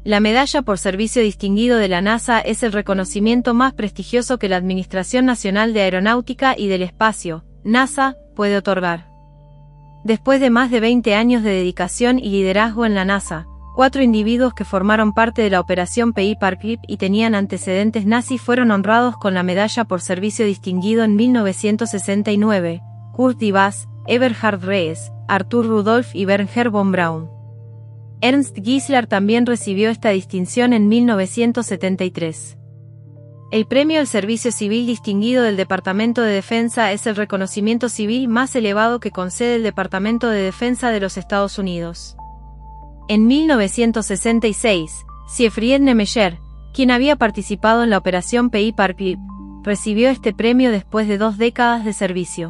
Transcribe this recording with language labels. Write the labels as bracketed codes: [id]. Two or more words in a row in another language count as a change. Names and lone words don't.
[es] La Medalla por Servicio Distinguido de la NASA es el reconocimiento más prestigioso que la Administración Nacional de Aeronáutica y del Espacio, NASA, puede otorgar. Después de más de 20 años de dedicación y liderazgo en la NASA, 4 individuos que formaron parte de la Operación Paperclip y tenían antecedentes nazis fueron honrados con la Medalla por Servicio Distinguido en 1969, Kurt Dybas, Eberhard Rees, Arthur Rudolph y Wernher von Braun. Ernst Geisler también recibió esta distinción en 1973. El Premio al Servicio Civil Distinguido del Departamento de Defensa es el reconocimiento civil más elevado que concede el Departamento de Defensa de los Estados Unidos. En 1966, Siegfried Nemeyer, quien había participado en la Operación Paperclip, recibió este premio después de 2 décadas de servicio.